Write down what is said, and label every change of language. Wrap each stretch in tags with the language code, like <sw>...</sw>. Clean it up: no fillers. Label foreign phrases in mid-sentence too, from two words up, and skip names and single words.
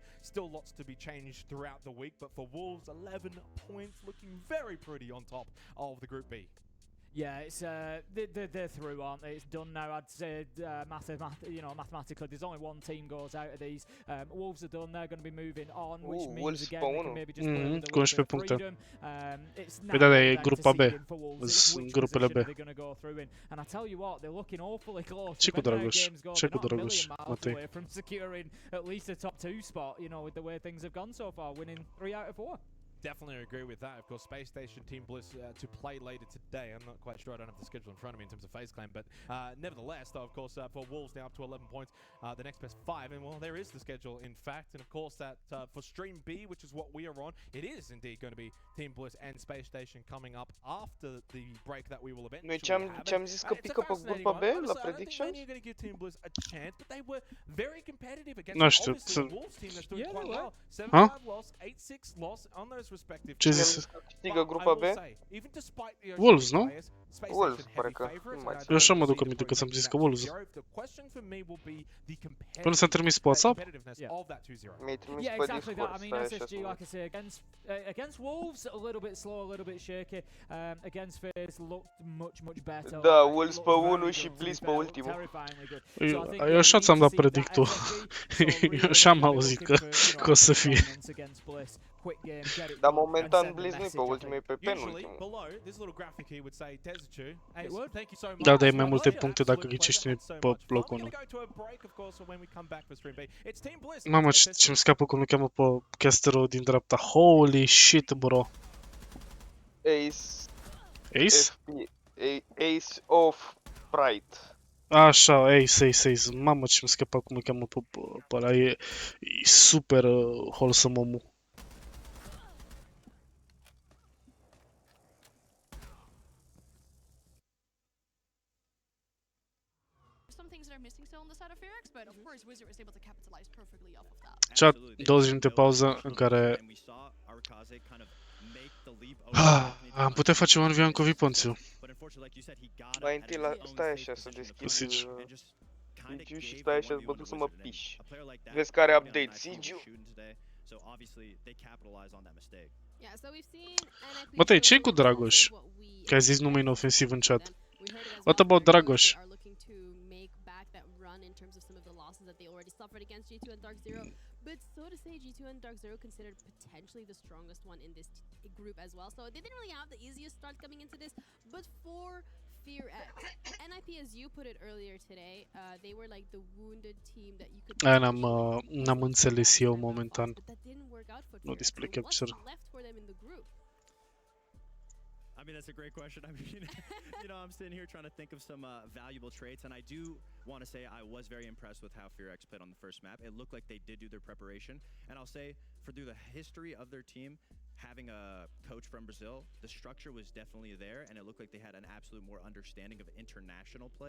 <en>Still lots to be changed throughout the week, but for Wolves, 11 points, looking very pretty on top of the Group B. Yeah, it's they're through, aren't they? It's done now. I'd say mathematically, there's only one team goes out of these. Wolves are done. They're going to be moving on, which means again they can maybe just play with a little bit of freedom. It's now</en> <ro>grupa B. Grupele B.</ro> <en>They're going to go through in, and I tell you what, they're looking awfully close.</en> <ro>Ce cu Dragoș? Ce cu Dragoș?</ro> <en>Away from securing at least a top 2 spot. You know, with the way things have gone so far, winning 3 out of 4. Definitely agree with that. Of course, Space Station Team Bliss to play later today. I'm not quite sure. I don't have the schedule in front of me in terms of phase claim, but nevertheless, though, of course, for Wolves now up to 11 points, the next best 5, and well, there is the schedule in fact, and of course that for Stream B, which is what we are on, it is indeed going to be Team Bliss and Space Station coming up after the break that we will eventually have.</en> <ro>Ce-am zis că pică pe grupa B la predictions?</ro> <en>I don't think going to give Team Bliss a chance, but they were very competitive against</en> <ro>Nu știu,</ro> <en>obviously a Wolves team that's doing quite well. 7-5 loss, 8-6 loss on those respective.</en> <ro>Ce zis? Câștigă grupa B? Wolves, nu? Wolves, parcă. Eu așa mă duc aminte că ți-am zis că Wolves. Până s-a trimis pe WhatsApp? Mi-ai trimis</ro> <en>Yeah,</en> <ro>pe</ro> <en>exactly that. I</en> <ro>Discord,</ro> <en>mean,</en> <ro>stai așa</ro> <en>SSG, like I say, against Wolves, a little bit slow, a little bit shaky. Against FaZe, looked much better.</en> <ro>Da, Wolves pe 1 și Bliss pe ultimul.</ro> <en>Terrifyingly good.</en> <ro>Eu așa ți-am dat predictul. Eu așa am auzit că o să fie. Dar momentan Bliss nu e pe ultimul, e pe penultimul. Da, dai mai multe puncte dacă ghicești pe locul 1. Mamă, ce-mi scapă cum îl cheamă pe casterul din dreapta.</ro> <en>Holy shit, bro. Ace? Ace of Pride.</en> <ro>Așa, Ace. Mamă, ce-mi scapă cum îl cheamă pe ăla. E super wholesome omul.</ro> <en>Some things that are missing still on the side of Fearx, but of course Wizard was able to capitalize perfectly off of that.</en> <ro>Chat, 20 minute pauză în care am putea face un V1 cu Viponțiu. Mai întâi stai așa să deschid Sigiu și stai așa să să mă piși. Vezi care update, Sigiu? Bătăi, ce-i cu Dragoș? Că ai zis nume inofensiv în chat.</ro> <en>What about Dragoș? But so to say, G2 and Dark Zero considered potentially the strongest one in this group as well. So they didn't really have the easiest start coming into this. But for FearX, NIP, as you put it earlier today, they were like the wounded team that you could.</en> <ro>Aia n-am înțeles eu momentan. Nu</ro> <en>display capture. Left for them in the group. I mean, that's a great question. I mean, you know, I'm sitting here trying to think of some valuable traits, and I do want to say I was very impressed with how FearX played on the first map. It looked like they did do their preparation, and I'll say, through the history of their team, having a coach from Brazil, the structure was definitely there, and it looked like they had an absolute more understanding of international play.</en>